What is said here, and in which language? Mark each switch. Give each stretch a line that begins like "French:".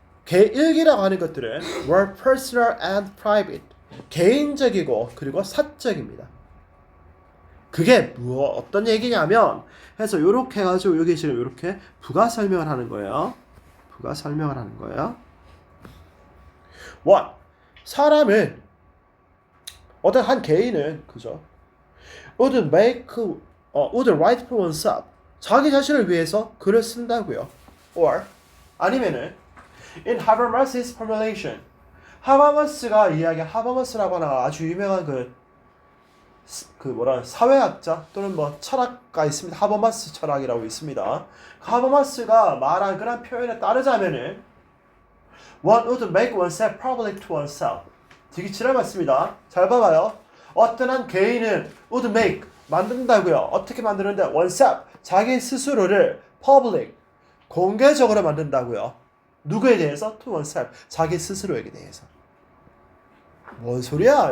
Korean: 일기라고 하는 것들은
English: were personal and private.
Korean: 개인적이고 그리고 사적입니다. 그게 어떤 얘기냐면 해서 요렇게 해가지고 여기 지금 요렇게 부가 설명을 하는 거예요. 부가 설명을 하는 거예요. 1. 사람은 어떤 한 개인은 그죠?
English: would write for oneself.
Korean: 자기 자신을 위해서 글을 쓴다고요. or 아니면은
English: in Habermas's formulation.
Korean: 하버머스가 이야기한 하버머스라고 하는 아주 유명한 그 사회학자 또는 뭐 철학가 있습니다. 하버마스 철학이라고 있습니다. 하버마스가 말한 그런 표현에 따르자면은
English: one would make oneself public to oneself.
Korean: 되게 지랄 맞습니다. 잘 봐봐요. 어떤 한 개인은
English: would make
Korean: 만든다고요. 어떻게 만드는데 oneself 자기 스스로를 public 공개적으로 만든다고요. 누구에 대해서?
English: to oneself
Korean: 자기 스스로에게 대해서. 뭔 소리야?